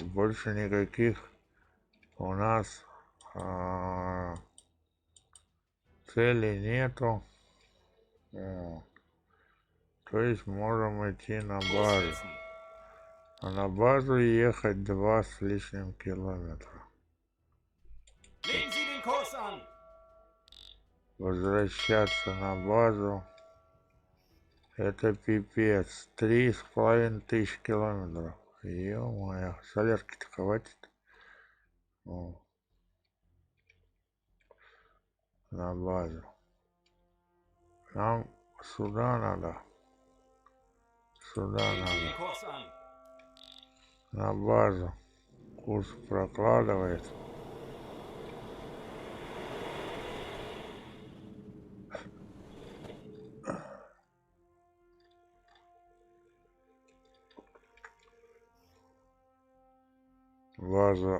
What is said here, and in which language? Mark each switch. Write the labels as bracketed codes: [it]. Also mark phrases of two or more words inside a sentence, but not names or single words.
[ru] Больше никаких у нас целей нету. Вот. То есть можем идти на базу. [de] Aussetzen. [ru] А на базу ехать 2 с лишним километра. [de] Legen Sie den Kurs an. [ru] Возвращаться на базу. Это пипец. 3500 километров. Ё-моё. Солярки-то хватит. О. На базу. Нам сюда надо. Сюда [de] Legen Sie den [ru] надо. [de] Kurs an. [ru] На базу. Курс прокладывает. База.